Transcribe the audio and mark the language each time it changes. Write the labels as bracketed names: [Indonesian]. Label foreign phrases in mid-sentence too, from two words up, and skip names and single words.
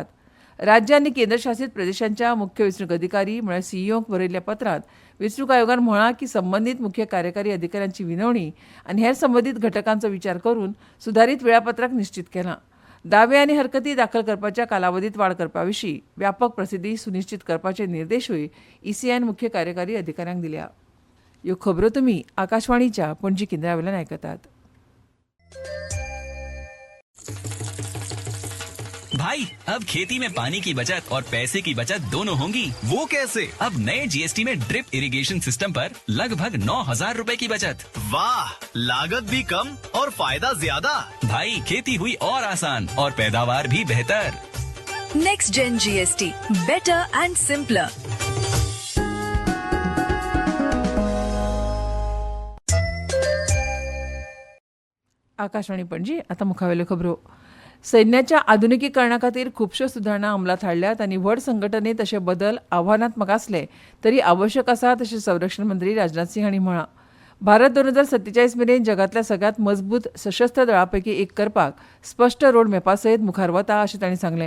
[Konkani] राज्य आनी केंद्रशासीत प्रदेशांच्या मुख्य वेंचणूक अधिकारी म्हळ्यार CEOंक बरयल्ल्या पत्रांत वेंचणूक आयोगान म्हळां की संबंदीत मुख्य कार्यकारी अधिकाऱ्यांची विनवणी आनी हेर संबंदीत घटकांचो विचार करून सुधारीत वेळापत्रक निश्चित केलां. दावे आनी हरकती दाखल करपाच्या कालावधीत वाड करपा विशीं व्यापक प्रसिद्धी सुनिश्चित करपाचे निर्देशूय ECIन मुख्य कार्यकारी अधिकाऱ्यांक दिल्या. ह्यो खबरो तुमी आकाशवाणीच्या पणजी केंद्रावेल्यान आयकतात. [Hindi] भाई अब खेती में पानी की बचत और पैसे की बचत दोनों होंगी। वो कैसे? अब नए GST में [English] drip irrigation system [Hindi] पर लगभग 9,000 रुपए की बचत। वाह, लागत भी कम और फायदा ज्यादा। भाई खेती हुई और आसान और पैदावार भी बेहतर। [English] next gen GST, better and simpler. [Konkani] आकाशवाणी पणजी आता मुखावेल्यो खबरो. सैन्याच्या आधुनिकीकरणा खातीर खुबश्यो सुदारणा अंमलात हाडल्यात आनी व्हड संघटनेत अशे बदल आव्हानात्मक आसले तरी आवश्यक आसात अशें संरक्षण मंत्री राजनाथ सिंह हांणी म्हळां. भारत 2047 मेरेन जगांतल्या सगळ्यांत मजबूत सशस्त्र दळां पैकी एक करपाक स्पश्ट रोडमॅपा सयत मुखार वता अशें तांणी सांगलें.